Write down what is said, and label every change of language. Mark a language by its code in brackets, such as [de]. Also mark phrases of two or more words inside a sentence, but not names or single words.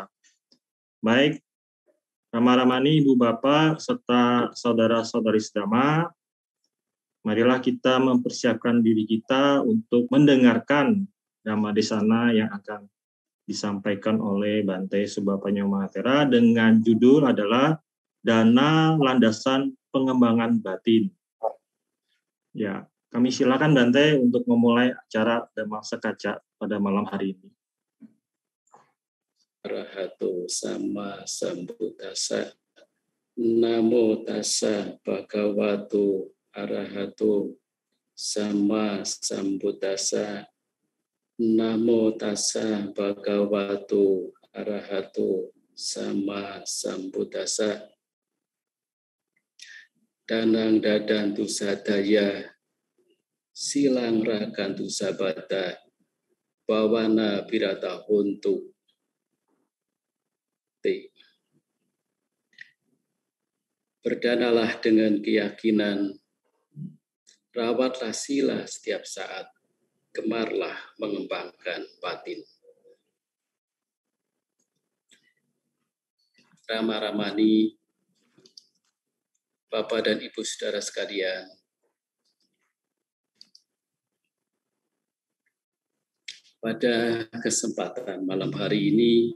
[id] Baik, Rama-Ramani, Ibu Bapak, serta saudara-saudari sedama, marilah kita mempersiapkan diri kita untuk mendengarkan Dhamma Desana yang akan disampaikan oleh Bante Subhapanyo Mahatera dengan judul adalah Dana Landasan Pengembangan Batin. Ya, kami silakan Bante untuk memulai acara Dhamma Sakaca pada malam hari ini. [pi] Arahato sama sambuddhassa. Namo tassa bhagavato arahato sama sambuddhassa. Namo tassa bhagavato arahato sama sambuddhassa. Danang dadantu sadaya silang rakantu sabata bawana pirata hontu. [id] Berdanalah dengan keyakinan, rawatlah sila setiap saat, gemarlah mengembangkan batin. Rama-Ramani, Bapak dan Ibu Saudara sekalian, pada kesempatan malam hari ini,